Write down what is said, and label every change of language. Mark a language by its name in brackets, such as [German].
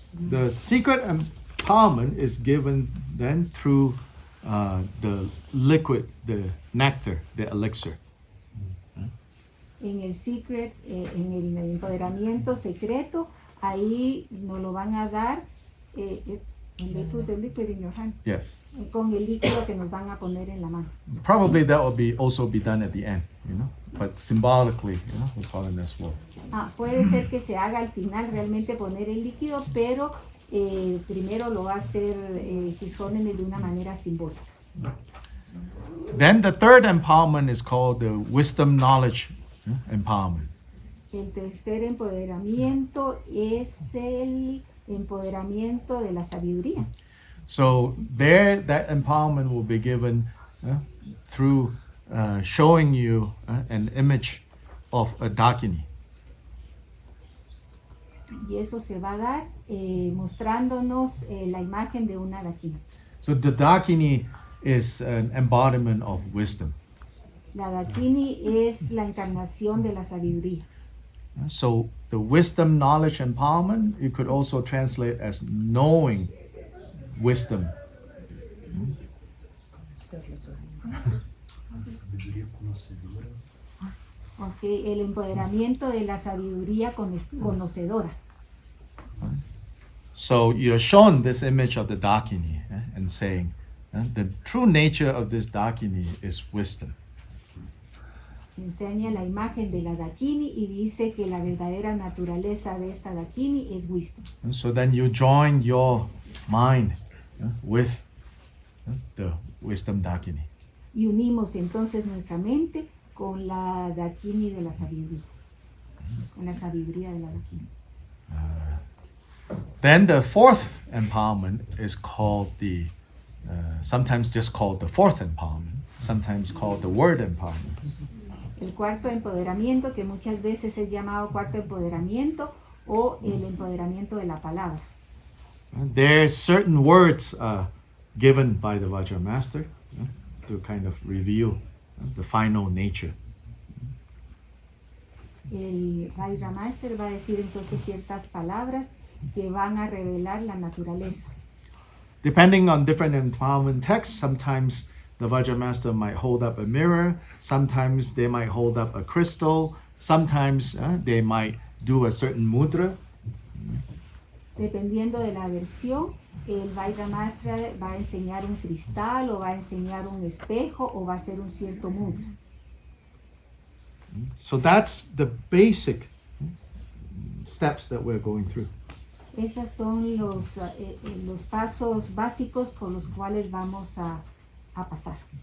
[English] The secret empowerment is given then through the liquid, the nectar, the elixir. [Spanish] En el secret, en el empoderamiento secreto, ahí nos lo van a dar [English] the liquid in your hand. Yes. [Spanish] Con el líquido que nos van a poner en la mano. [English] Probably that will also be done at the end, but symbolically, His Holiness will. [Spanish] Puede ser que se haga al final realmente poner el líquido, pero primero lo va a hacer His Holiness de una manera simbólica. [English] Then the third empowerment is called the wisdom knowledge empowerment. [Spanish] El tercer empoderamiento es el empoderamiento de la sabiduría. [English] So there, that empowerment will be given through showing you an image of a Dakini. [Spanish] Y eso se va a dar mostrándonos la imagen de una Dakini. [English] So the Dakini is an embodiment of wisdom. [Spanish] La Dakini es la encarnación de la sabiduría. [English] So the wisdom, knowledge, empowerment, you could also translate as knowing wisdom. [Portuguese] Sabedoria conhecedora. [Spanish] Okay, el empoderamiento de la sabiduría conocedora. [English] So you're shown this image of the Dakini and saying, the true nature of this Dakini is wisdom. [Spanish] Enseña la imagen de la Dakini y dice que la verdadera naturaleza de esta Dakini es wisdom. [English] And so then you join your mind with the wisdom Dakini. [Spanish] Y unimos entonces nuestra mente con la Dakini de la sabiduría, con la sabiduría de la Dakini. [English] Then the fourth empowerment is called sometimes just called the fourth empowerment, sometimes called the word empowerment. [Spanish] El cuarto empoderamiento, que muchas veces es llamado cuarto empoderamiento o el empoderamiento de la palabra. [English] There are certain words given by the Vajra Master to kind of reveal the final nature. [Spanish] El Vajra Master va a decir entonces ciertas palabras que van a revelar la naturaleza. [English] Depending on different empowerment texts, sometimes the Vajra Master might hold up a mirror, sometimes they might hold up a crystal, sometimes they might do a certain mudra. [Spanish] Dependiendo de la versión, el Vajra Master va a enseñar un cristal o va a enseñar un espejo o va a hacer un cierto mudra. [English] So that's the basic steps that we're going through. [Spanish] Esos son los pasos básicos por los cuales vamos a pasar.